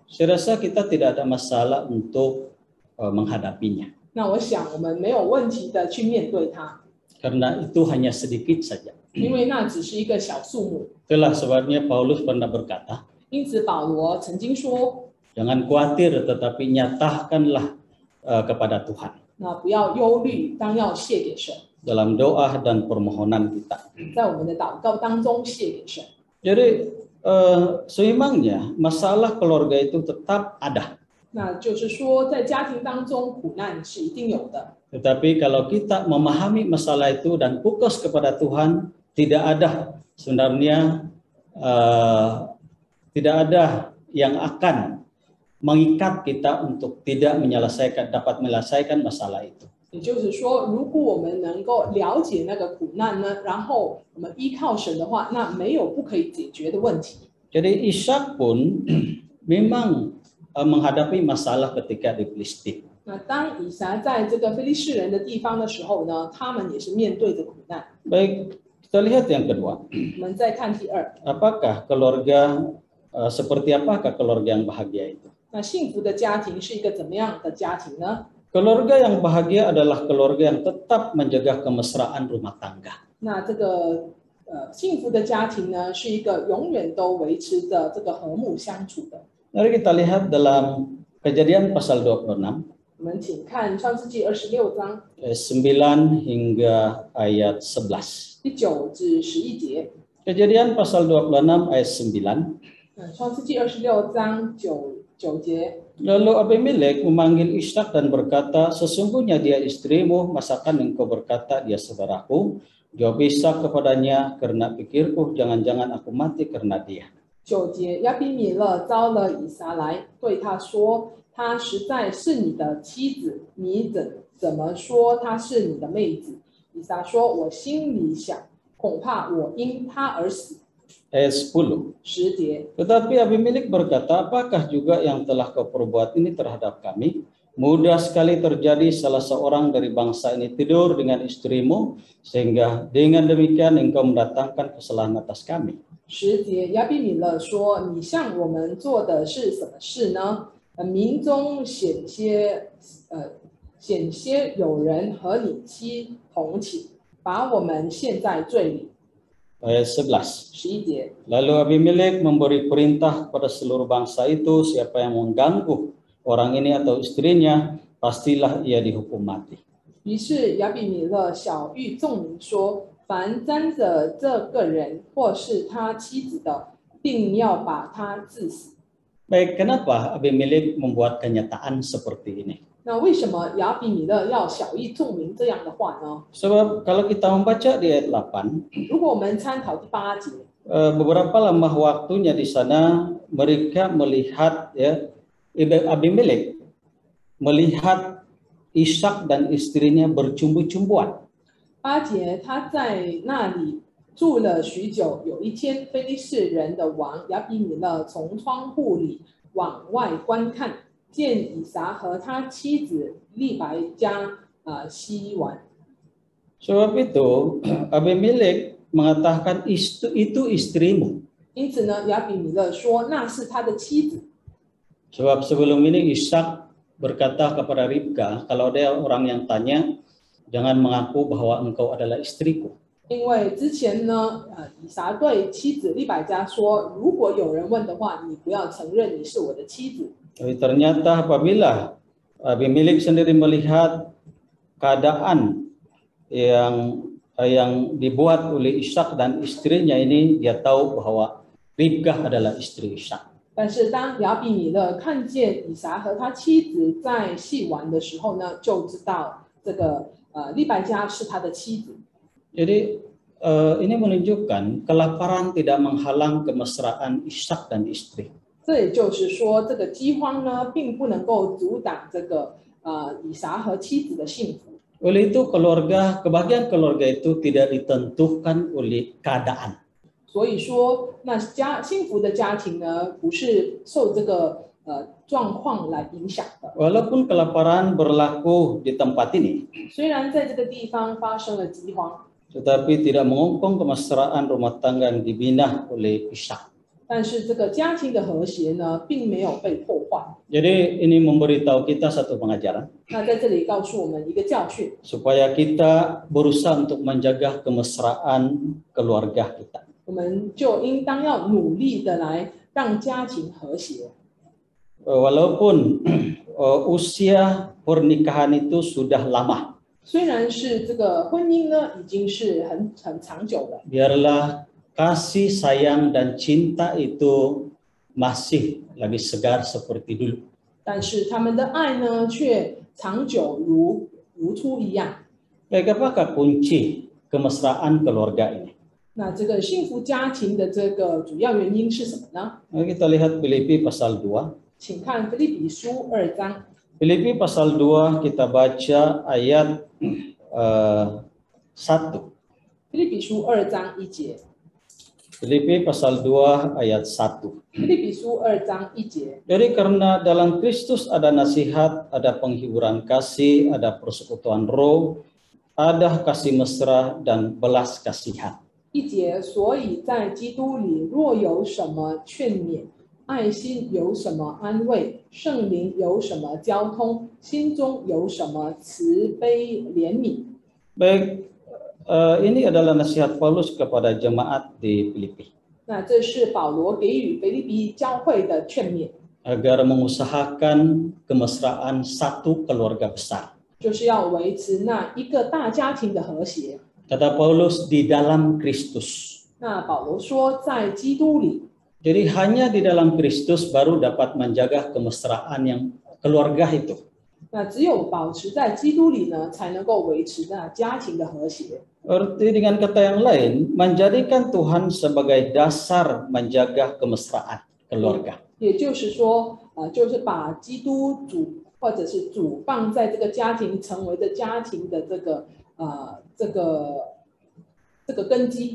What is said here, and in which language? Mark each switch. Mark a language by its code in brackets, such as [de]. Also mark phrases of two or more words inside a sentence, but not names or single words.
[ms] saya rasa kita tidak ada masalah untuk menghadapinya. [zh] 那我想我们没有问题的去面对它， [ms] Karena itu hanya sedikit saja. [zh] 因为那只是一个小数目。 [ms] Itulah sebabnya Paulus pernah berkata, [zh] 因此保罗曾经说， [ms] jangan khawatir tetapi nyatakanlah kepada Tuhan [zh] 那不要忧虑，当要谢给神， [ms] dalam doa dan permohonan kita. [zh] 在我们的祷告当中谢给神。 [ms] Jadi seimbangnya masalah keluarga itu tetap ada. [zh] 那就是说，在家庭当中苦难是一定有的。 [ms] Tetapi kalau kita memahami masalah itu dan fokus kepada Tuhan, tidak ada sebenarnya tidak ada yang akan mengikat kita untuk tidak dapat menyelesaikan masalah itu. [zh] 也就是说，如果我们能够了解那个苦难呢，然后我们依靠神的话，那没有不可以解决的问题。 [ms] Jadi Ishak pun memang menghadapi masalah ketika di Filistin. [zh] 那当以撒在这个非利士人的地方的时候呢，他们也是面对着苦难。 [ms] Baik, kita lihat yang kedua. [zh] 我们再看第二， [ms] Apakah keluarga seperti apakah keluarga yang bahagia itu? [zh] 那幸福的家庭是一个怎么样的家庭呢？ [ms] Keluarga yang bahagia adalah keluarga yang tetap menjaga kemesraan rumah tangga. [zh] 那这个幸福的家庭呢，是一个永远都维持着这个和睦相处的。 [ms] Mari kita lihat dalam Kejadian pasal 26. [zh] 我们请看创世纪26章 [ms] 9 hingga ayat 11. [zh] 第9至11节。 [ms] Kejadian pasal 26 ayat 9. [zh] 创世纪26章9节。 [ms] Lalu Abimelek memanggil Ishak dan berkata, sesungguhnya dia istrimu, masakan engkau berkata dia saudaraku? Jawab Ishak kepadanya, karena pikirku jangan-jangan aku mati karena dia. [zh] 9 节，亚比米勒招了以撒来，对他说：“她实在是你的妻子，你怎么说她是你的妹子？” 以撒说：“我心里想，恐怕我因她而死。” [ms] Ayat 10. [zh] 10节， [ms] Tetapi Abimelek berkata, apakah juga yang telah kau perbuat ini terhadap kami? Mudah sekali terjadi salah seorang dari bangsa ini tidur dengan istrimu, sehingga dengan demikian engkau mendatangkan kesalahan atas kami. [zh] 10 节，亚比米勒说：“你向我们做的是什么事呢？民中险些有人和你妻同寝，把我们陷在罪里。” [ms] Ayat 11. [zh] 11节， [ms] Lalu Abimelek memberi perintah kepada seluruh bangsa itu, siapa yang mengganggu orang ini atau istrinya, pastilah ia dihukum mati. [zh] 于是亚比米勒晓谕众民说：“凡沾着这个人或是他妻子的，定要把他治死。” [ms] Baik, kenapa Abimelek membuat kenyataan seperti ini? [zh] 那为什么亚比米勒要晓谕众民这样的话呢？ [ms] Sebab kalau kita membaca di ayat 8, [zh] 如果我们参考第8节， [ms] beberapa lama waktunya di sana mereka melihat Abimelek melihat Ishak dan istrinya bercumbu-cumbuan. [zh] 8 节他在那里住了许久。有一天，非利士人的王亚比米勒从窗户里往外观看，见以撒和他妻子利百加洗碗。 [ms] Sebab itu Abimelek mengatakan itu istrimu. [zh] 因此呢，亚比米勒说那是他的妻子。 [ms] Sebab sebelum ini Ishak berkata kepada Ribka, kalau ada orang yang tanya, jangan mengaku bahwa engkau adalah istriku. [zh] 因为之前呢，以撒对妻子利百加说，如果有人问的话，你不要承认你是我的妻子。 [ms] Tapi ternyata apabila Abimelek sendiri melihat keadaan yang dibuat oleh Ishak dan istrinya ini, dia tahu bahwa Ribkah adalah istri Ishak. [zh] 但是当亚比米勒看见以撒和他妻子在戏玩的时候呢，就知道这个利百加是他的妻子。 [ms] Jadi ini menunjukkan kelaparan tidak menghalang kemesraan Ishak dan istri. [zh] 这也就是说，这个饥荒呢，并不能够阻挡这个以撒和妻子的幸福。 [ms] Oleh itu kebahagiaan keluarga itu tidak ditentukan oleh keadaan. [zh] 所以说，那幸福的家庭呢，不是受这个状况来影响的。 [ms] Walaupun kelaparan berlaku di tempat ini, [zh] 虽然在这个地方发生了饥荒， [ms] tetapi tidak mengungkung kemesraan rumah tangga yang dibina oleh Ishak. [zh] 但是这个家庭的和谐呢，并没有被破坏。 [ms] Jadi ini memberitahu kita satu pengajaran, [zh] 那在这里告诉我们一个教训， [ms] supaya kita berusaha untuk menjaga kemesraan keluarga kita. [zh] 我们就应当要努力的来让家庭和谐。 [ms] Walaupun usia pernikahan itu sudah lama, [zh] 虽然是这个婚姻呢，已经是很长久了， [ms] biarlah kasih sayang dan cinta itu masih lagi segar seperti dulu. [zh] 但是他们的爱呢，却长久如初一样。 [ms] Baik, apakah kunci kemesraan keluarga ini? [zh] 那这个幸福家庭的这个主要原因是什么呢？ [ms] Mari kita lihat Filipi pasal 2. [zh] 请看腓立比书2章。 [ms] Filipi pasal 2 kita baca ayat 1. [zh] 腓立比书2章1节。 [ms] Filipi pasal 2 ayat 1. [zh] 腓立比书2章1节。 [ms] Jadi karena dalam Kristus ada nasihat, ada penghiburan kasih, ada persekutuan roh, ada kasih mesra dan belas kasihan. [zh] 1 节，所以在基督里，若有什么劝勉，爱心有什么安慰，圣灵有什么交通，心中有什么慈悲怜悯。 [ms] Baik, ini adalah nasihat Paulus kepada jemaat di Filipi [zh] 那这是保罗给予腓立比教会的劝勉， [ms] agar mengusahakan kemesraan satu keluarga besar. [zh] 就是要维持那一个大家庭的和谐。 [ms] Kata Paulus di dalam Kristus. [zh] 那保罗说，在基督里， [ms] Jadi hanya di dalam Kristus baru dapat menjaga kemesraan yang keluarga itu. [zh] 那只有保持在基督里呢，才能够维持那家庭的和谐。 [ms] Arti dengan kata yang lain, menjadikan Tuhan sebagai dasar menjaga kemesraan keluarga. [zh] 也就是说，就是把基督主或者是主放在这个家庭，成为的家庭的这个根基。